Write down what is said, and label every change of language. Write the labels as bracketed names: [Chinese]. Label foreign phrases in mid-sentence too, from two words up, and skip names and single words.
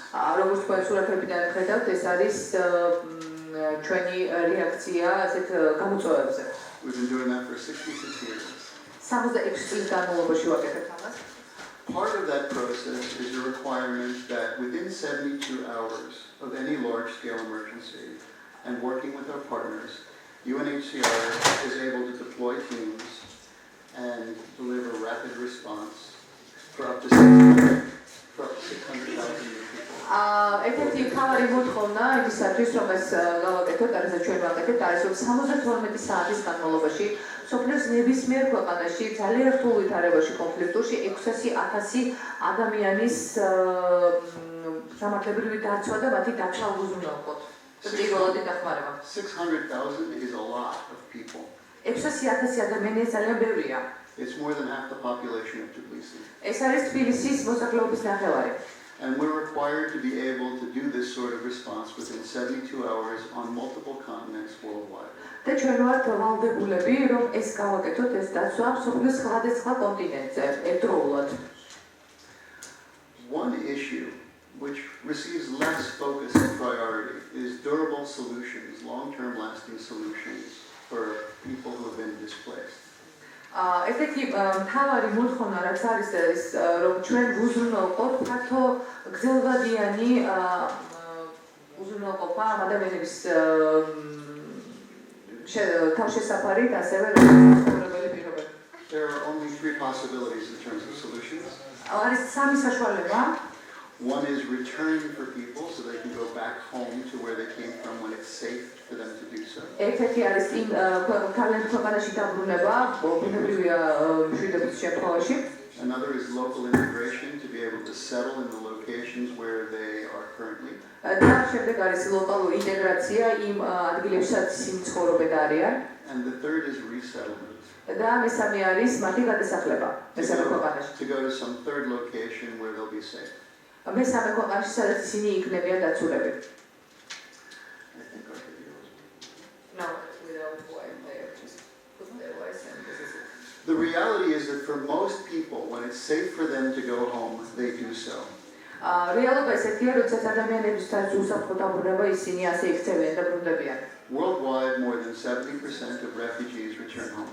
[Georgian] როგორც თქვენ სურათებიდან ხედავთ, ეს არის ჩვენი რეაქცია ასეთ გამოწვევებზე. [English] We've been doing that for 66 years. [Georgian] 66 წლის განმავლობაში ვაკეთებთ ამას. [English] Part of that process is the requirement that within 72 hours of any large-scale emergency, and working with our partners, UNHCR is able to deploy teams and deliver rapid response for up to 600,000 people. [Georgian] Ერთ-ერთი მთავარი მოთხოვნა იმისათვის, რომ ეს გავაკეთოთ, არასაც ჩვენ ვაკეთებთ, არის რომ 72 საათის განმავლობაში სოფლის ნებისმიერ ქვეყანაში ძალიან რთულ ვითარებაში კონფლიქტურში 600,000 ადამიანის სამართლებრივი დაცვა და მათი დაცვა უზრუნველყოთ. [English] 600,000 is a lot of people. [Georgian] 600,000 ადამიანი ძალიან ბევრია. [English] It's more than half the population of Tbilisi. [Georgian] ეს არის თბილისის მოსახლეობის ნახევარი. [English] And we're required to be able to do this sort of response within 72 hours on multiple continents worldwide. [Georgian] და ჩვენ ვართ ვალდებულები, რომ ეს გავაკეთოთ, ეს დაცვა სოფლის სხვადასხვა კონტინენტზე ერთდროულად. [English] One issue which receives less focus and priority is durable solutions, long-term lasting solutions for people who have been displaced. [Georgian] ესეთი მთავარი მოთხოვნა რაც არის ეს რომ ჩვენ უზრუნველყოთ ფართო გრძელვადიანი უზრუნველყოფა ადამიანების თავშესაფარით ასევე ცხოვრებელი პირობები. [English] There are only three possibilities in terms of solutions. [Georgian] არის სამი საშუალება. [English] One is return for people so they can go back home to where they came from when it's safe for them to do so. [Georgian] ერთ-ერთი არის იმ თავიანთ ქვეყანაში დაბრუნება, ბუნებრივია მშვიდობის შემთხვევაში. [English] Another is local integration to be able to settle in the locations where they are currently. [Georgian] და შემდეგ არის ლოკალური ინტეგრაცია იმ ადგილებსაც ისინი ცხოვრობენ და არიან. [English] And the third is resettlement. [Georgian] და მესამე არის მათი გადასახლება მესამე ქვეყანაში. [English] To go to some third location where they'll be safe. [Georgian] მესამე ქვეყანაში სადაც ისინი იქნებიან დაცულები. [English] I think our video is... No, without voice there, just put the voice and this is it. The reality is that for most people, when it's safe for them to go home, they do so. [Georgian] რეალობა ესეთია, როდესაც ადამიანებისთვის უსაფრთხო დაბრუნება ისინი ასე იქცევიან და ბრუნდებიან. [English] Worldwide, more than 70% of refugees return home.